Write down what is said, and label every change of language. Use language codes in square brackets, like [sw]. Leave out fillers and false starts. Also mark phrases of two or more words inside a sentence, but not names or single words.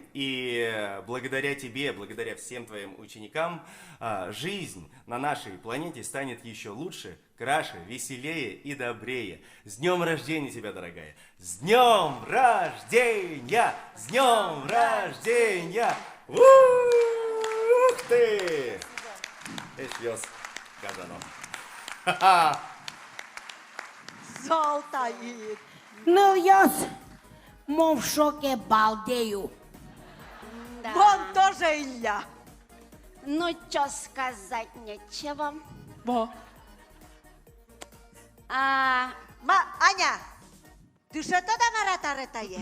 [ru] И благодаря тебе, благодаря всем твоим ученикам, жизнь на нашей планете станет еще лучше, краше, веселее и добрее. С днем рождения тебя, дорогая! С днем рождения! С днем рождения! Ух ты! Эшлёс Казанов. Золотаид. Ну, я в шоке балдею. Да. Вон тоже Илья. Ну, что сказать, нечего. Во. Аня, ты что тогда маратаретае?